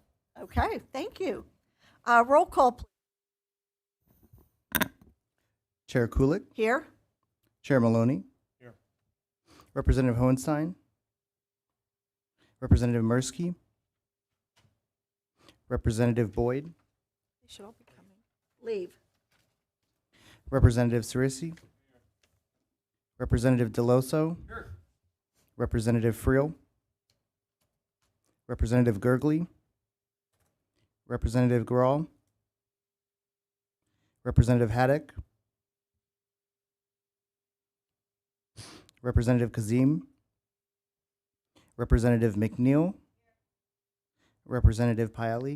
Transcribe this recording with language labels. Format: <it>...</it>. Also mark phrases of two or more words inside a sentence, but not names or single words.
<en>Okay, thank you. Roll call, please. Chair Kulik, Here. Chair Maloney, Here. Representative Hohenstein, Representative Mirsky, Representative Boyd, They should all be coming. Leave. Representative Cirisi, Representative Deloso, Representative Friel, Representative Gergely, Representative Grawl, Representative Haddock, Representative Kazim, Representative McNeil, Representative Piali,</en>